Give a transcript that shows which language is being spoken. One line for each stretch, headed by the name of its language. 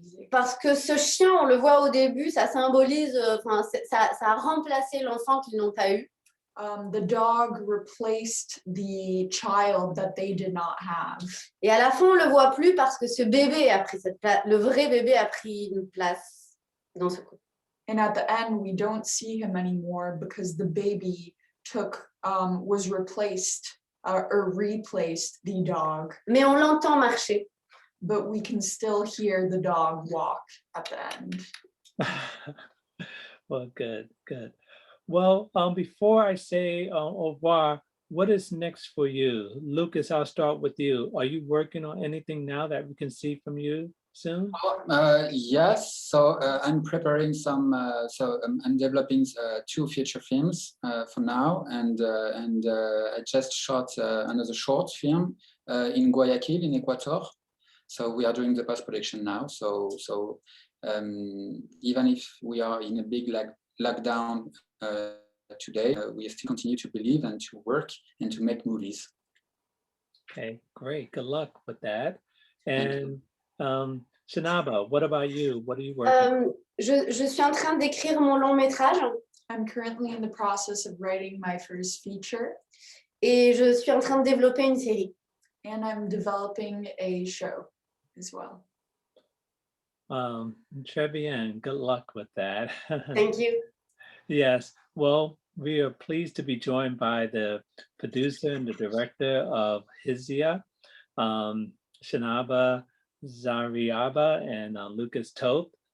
French: Parce que ce chien, on le voit au début, ça symbolise, ça a remplacé l'enfant qu'ils n'ont pas eu.
English: The dog replaced the child that they did not have.
French: Et à la fin, on le voit plus parce que ce bébé a pris cette place, le vrai bébé a pris une place dans ce couple.
English: And at the end, we don't see him anymore because the baby was replaced or replaced the dog.
French: Mais on l'entend marcher.
English: But we can still hear the dog walk at the end. Well, good. Well, before I say au revoir, what is next for you? Lucas, I'll start with you. Are you working on anything now that we can see from you soon? Yes, so I'm preparing some, I'm developing 2 feature films for now, and I just shot another short film in Guayaquil in Ecuador. So we are doing the post-production now. So even if we are in a big lockdown today, we still continue to believe and to work and to make movies. Okay, great. Good luck with that. And Shanaba, what about you? What are you working?
French: Je suis en train d'écrire mon long métrage.
English: I'm currently in the process of writing my first feature.
French: Et je suis en train de développer une série.
English: And I'm developing a show as well.
French: Très bien.
English: Good luck with that. Thank you. Yes. Well, we are pleased to be joined by the producer and the director of HIZIA, Shanaba Zariaba and Lucas Toth.